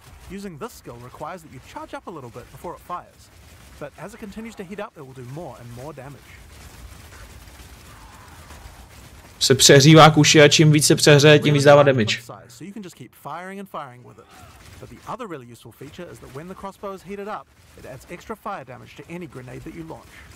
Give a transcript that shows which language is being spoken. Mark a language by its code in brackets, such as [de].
[en] Using this skill requires that you charge up a little bit before it fires. But as it continues to heat up, it will do more and more damage. [cs] Se přehřívá kuši a čím víc se přehřeje, tím víc dává damage. [en] So you can just keep firing and firing with it. But the other really useful feature is that when the crossbow is heated up, it adds extra fire damage to any grenade that you launch.